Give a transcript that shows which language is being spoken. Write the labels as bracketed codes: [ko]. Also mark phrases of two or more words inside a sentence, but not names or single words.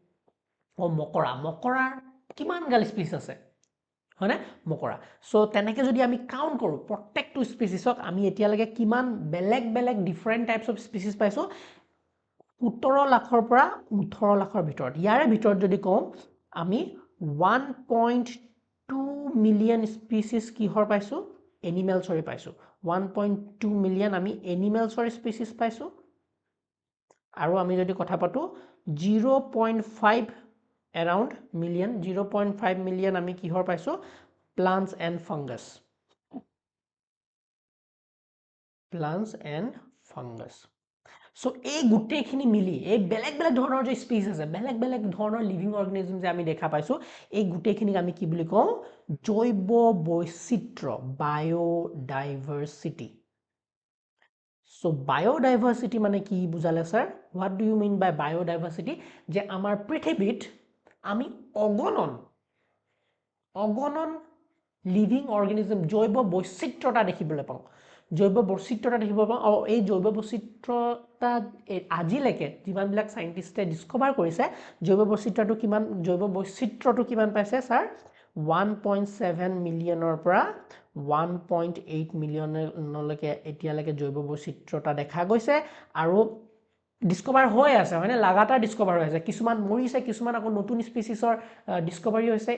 [as] মকৰাৰ কিমানগাল স্পিচিছ আছে হয়নে মকৰা চ' তেনেকৈ যদি আমি কাউণ্ট কৰোঁ প্ৰত্যেকটো স্পিচিছক আমি এতিয়ালৈকে কিমান বেলেগ বেলেগ [en] different types of species [as] পাইছোঁ 17 লাখৰ পৰা 18 লাখৰ ভিতৰত ইয়াৰে ভিতৰত যদি কওঁ আমি [en] 1.2 million species [as] কিহৰ পাইছোঁ এনিমেলছৰে পাইছোঁ 1.2 মিলিয়ন আমি এনিমেলছৰ স্পিচিছ পাইছোঁ আৰু আমি যদি কথা পাতোঁ [en] 0.5 around million 0.5 million [as] আমি কিহৰ পাইছোঁ [en] plants and fungus so [as] এই গোটেইখিনি মিলি এই বেলেগ বেলেগ ধৰণৰ যে স্পিচ আছে বেলেগ বেলেগ ধৰণৰ [en] living organism [as] যে আমি দেখা পাইছোঁ এই গোটেইখিনিক আমি কি বুলি কওঁ জৈৱ বৈচিত্ৰ্য বায়োডাইভাৰ্চিটি [en] so biodiversity [as] মানে কি বুজালে স্যাৰ [en] what do you mean by biodiversity [as] যে আমাৰ পৃথিৱীত আমি অগণন অগণন [en] living organism [as] জৈৱ বৈচিত্ৰতা দেখিবলৈ পাওঁ জৈৱ বৈচিত্ৰতা দেখিবলৈ পাওঁ আৰু এই জৈৱ বৈচিত্ৰতা আজিলৈকে যিমানবিলাক চাইণ্টিষ্টে ডিস্কভাৰ কৰিছে জৈৱ বৈচিত্ৰটো কিমান পাইছে ছাৰ 1.7 মিলিয়নৰ পৰা 1.8 মিলিয়নলৈকে এতিয়ালৈকে জৈৱ বৈচিত্ৰতা দেখা গৈছে আৰু ডিস্কভাৰ হৈ আছে হয়নে লাগাতাৰ ডিস্কভাৰ হৈ আছে কিছুমান মৰিছে কিছুমান আকৌ নতুন স্পেচিছৰ ডিস্কভাৰী হৈছে